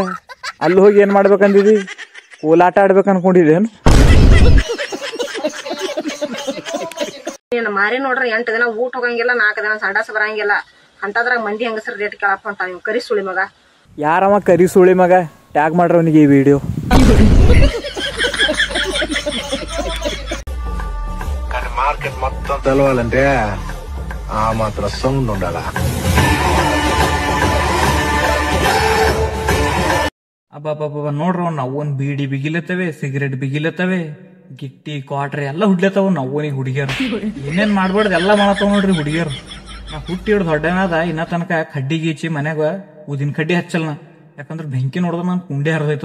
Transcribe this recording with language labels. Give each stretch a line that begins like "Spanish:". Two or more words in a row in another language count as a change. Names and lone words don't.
Kannada: ಅಲ್ಲಿ ಹೋಗಿ ಏನ್ ಮಾಡ್ಬೇಕಂದಿದಿ? ಕೋಲಾಟ ಆಡ್ಬೇಕ ಅನ್ಕೊಂಡಿದೇನು? ಮಾರಿ ನೋಡ್ರಿ 8 ದಿನ ಊಟ ಹೋಗಂಗಿಲ್ಲ, 4 ದಿನ ಸಂಡಾಸ ಬರಂಗಿಲ್ಲ. ಅಂತದ್ರಾಗ ಮಂದಿ ಹೆಂಗಸರ ರೇಟ್ ಕೇಳಪ್ಪ ಅಂತ ನೀವು ಕರಿ ಸುಳಿ ಮಗ. ಯಾರವ ಕರಿ ಸುಳಿ ಮಗ? ಟ್ಯಾಗ್ ಮಾಡ್ರ ಅವನಿಗೆ ಈ ವಿಡಿಯೋ.
Telugu: మార్కెట్ మొత్తం తెలవాలంటే ఆ మాత్రం సౌండ్ ఉండాలా?
Kannada: ಅಬ್ಬಬ್ಬಬ್ಬ ನೋಡ್ರ, ನಾವೊಂದ್ ಬೀಡಿ ಬಿಗಿಲತ್ತವೆ, ಸಿಗರೇಟ್ ಬಿಗಿಲತ್ತವೆ, ಗಿಟ್ಟಿ ಕ್ವಾಟ್ರಿ ಎಲ್ಲ ಹುಡ್ಲತ್ತವ. ನಾವೋನಿಗೆ ಹುಡುಗಿಯರು ಏನೇನ್ ಮಾಡ್ಬಾರ್ದು ಎಲ್ಲ ಮಾಡತ್ತವ ನೋಡ್ರಿ ಹುಡುಗಿಯರು. ನಾ ಹುಟ್ಟಿ ಹಿಡ್ದು ಹೊಡ್ಡನಾದ ಇನ್ನ ತನಕ ಕಡ್ಡಿ ಗೀಚಿ ಮನ್ಯಾಗ ಊದಿನ ಕಡ್ಡಿ ಹಚ್ಚಲ್ನ, ಯಾಕಂದ್ರ ಬೆಂಕಿ ನೋಡಿದ್ರ ನನ್ ಕುಂಡೆ ಹರಿದೈತದ.